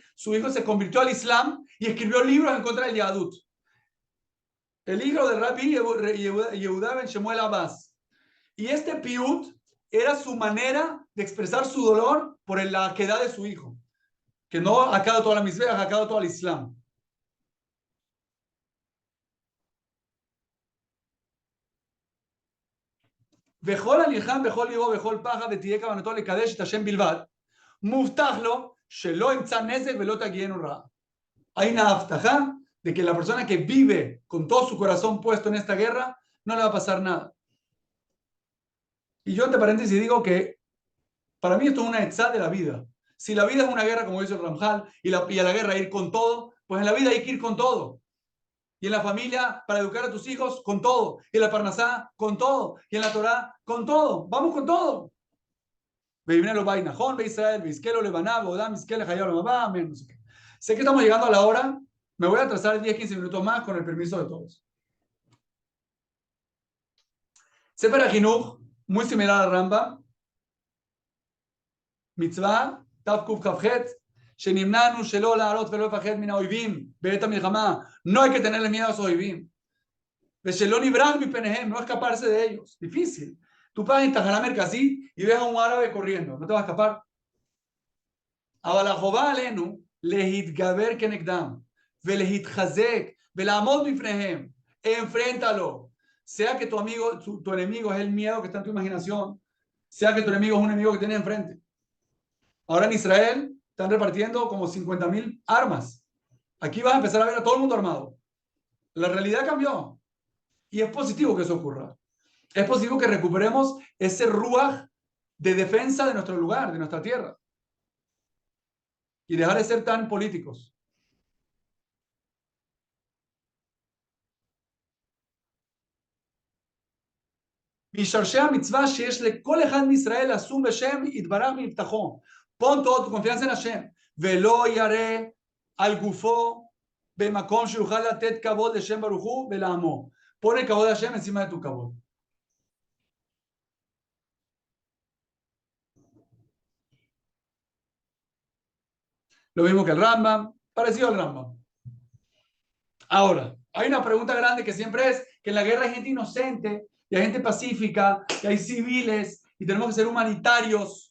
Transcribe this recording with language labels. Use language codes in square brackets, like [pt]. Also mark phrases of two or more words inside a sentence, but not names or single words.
[es] Su hijo se convirtió al Islam y escribió libros en contra del Yahadut. El hijo de Rabbi Yehuda ben Shemuel Abbas. Y este piut era su manera de expresar su dolor por la quedad de su hijo, que no ha quedado toda la misbeh, ha quedado todo el Islam. [he] וכל הנלחם בכל ליבו ובכל פחד ותהיה כוונתו לקדש את השם בלבד, מובטח לו שלא ימצא נזק ולא תגיענו רעה. [es] Hay una abtaja de que la persona que vive con todo su corazón puesto en esta guerra no le va a pasar nada. Y yo entre paréntesis digo que para mí esto es una etzá de la vida. Si la vida es una guerra, como dice el Ramjal, y a la guerra ir con todo, pues en la vida hay que ir con todo. Y en la familia, para educar a tus hijos, con todo. Y en la parnasá, con todo. Y en la Torá, con todo. Vamos con todo. Sé que estamos llegando a la hora. Me voy a atrasar 10-15 minutos más con el permiso de todos. Sefer HaChinuch, muy similar al Rambam. [he] מצוה תו קוף כף חית. שנמנענו שלא לעלות ולא לפחד מן האויבים בעת המלחמה. [es] No hay que tenerle miedo a los oivim. [he] ושלא נברח מפניהם, [es] no escaparse de ellos. Difícil. Tú pasas en Tajara Merkazí y ves a un árabe corriendo. No te vas a escapar. [he] אבל החובה עלינו להתגבר כנגדם ולהתחזק ולעמוד בפניהם. [es] Enfréntalo. Sea que tu amigo, tu enemigo es el miedo que está en tu imaginación, sea que tu enemigo es un enemigo que tienes enfrente. Ahora en Israel están repartiendo como 50.000 armas. Aquí vas a empezar a ver a todo el mundo armado. La realidad cambió. Y es positivo que eso ocurra. Es positivo que recuperemos ese ruaj de defensa de nuestro lugar, de nuestra tierra. Y dejar de ser tan políticos. Pon toda tu confianza en Hashem. [he] ולא ירא על גופו במקום שיוכל לתת כבוד לשם ברוך הוא ולעמו. [es] Pon el כבוד de Hashem encima de tu כבוד. Lo mismo que el Rambam, parecido al Rambam. Ahora, hay una pregunta grande que siempre es que en la guerra hay gente inocente y hay gente pacífica, y hay civiles, y tenemos que ser humanitarios.